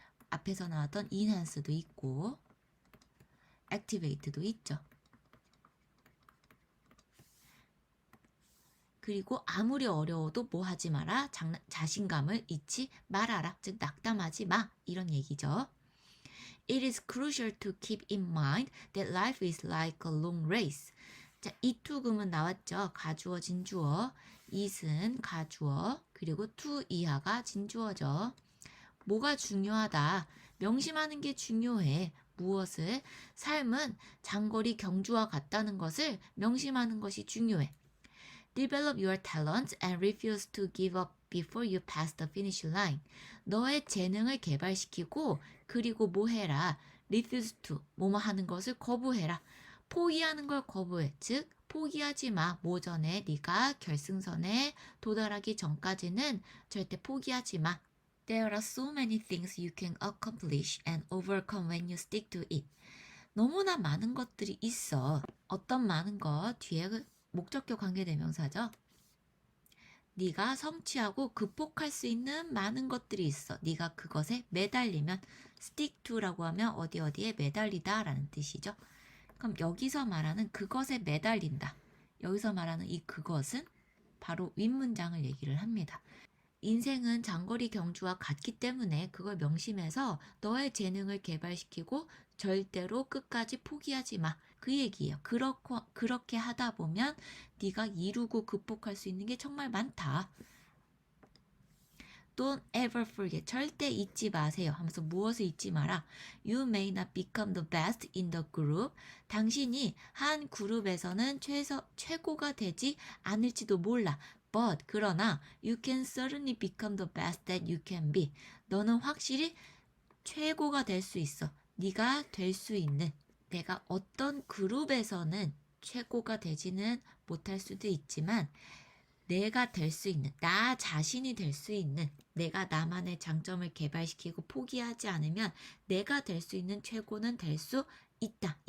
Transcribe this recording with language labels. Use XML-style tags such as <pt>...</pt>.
<ko>앞에서 나왔던 enhance도 있고 activate도 있죠. 그리고 아무리 어려워도 뭐 하지 마라? 자신감을 잃지 말아라. 즉 낙담하지 마. 이런 얘기죠.</ko> <en>It is crucial to keep in mind that life is like a long race.</en> <ko>자, 이투금은 나왔죠. 가주어, 진주어. it은 가주어, 그리고 to 이하가 진주어죠. 뭐가 중요하다? 명심하는 게 중요해. 무엇을? 삶은 장거리 경주와 같다는 것을 명심하는 것이 중요해.</ko> <en>Develop your talents and refuse to give up before you pass the finish line.</en> <ko>너의 재능을 개발시키고 그리고 뭐 해라? Refuse to, 뭐뭐 하는 것을 거부해라. 포기하는 걸 거부해. 즉 포기하지 마. 모전에 네가 결승선에 도달하기 전까지는 절대 포기하지 마.</ko> <en>There are so many things you can accomplish and overcome when you stick to it.</en> <ko>너무나 많은 것들이 있어. 어떤 많은 것 뒤에 목적격 관계대명사죠. 네가 성취하고 극복할 수 있는 많은 것들이 있어. 네가 그것에 매달리면 stick to라고 하면 어디에 매달리다 라는 뜻이죠. 그럼 여기서 말하는 그것에 매달린다. 여기서 말하는 이 그것은 바로 윗문장을 얘기를 합니다. 인생은 장거리 경주와 같기 때문에 그걸 명심해서 너의 재능을 개발시키고 절대로 끝까지 포기하지 마. 그 얘기예요. 그렇게 하다 보면 네가 이루고 극복할 수 있는 게 정말 많다. Don't ever forget. 절대 잊지 마세요. 하면서 무엇을 잊지 마라.</ko> <en>You may not become the best in the group.</en> <ko>당신이 한 그룹에서는 최고가 되지 않을지도 몰라.</ko> <en>But 그러나 you can certainly become the best that you can be.</en> <ko>너는 확실히 최고가 될 수 있어. 네가 될 수 있는. 내가 어떤 그룹에서는 최고가 되지는 못할 수도 있지만 내가 될 수 있는, 나 자신이 될 수 있는, 내가 나만의 장점을 개발시키고 포기하지 않으면 내가 될 수 있는 최고는 될 수 있다.</ko>